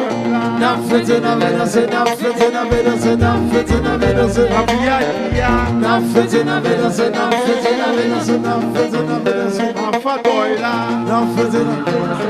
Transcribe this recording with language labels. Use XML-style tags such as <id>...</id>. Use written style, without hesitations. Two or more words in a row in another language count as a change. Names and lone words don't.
<ln>Na fete na me danse, na fete na me danse, na fete na me danse. Na fete na me danse, na fete na me danse, na fete na me danse.</ln> <fr>Enfant boy là.</fr> <ln>Na fete na.</ln>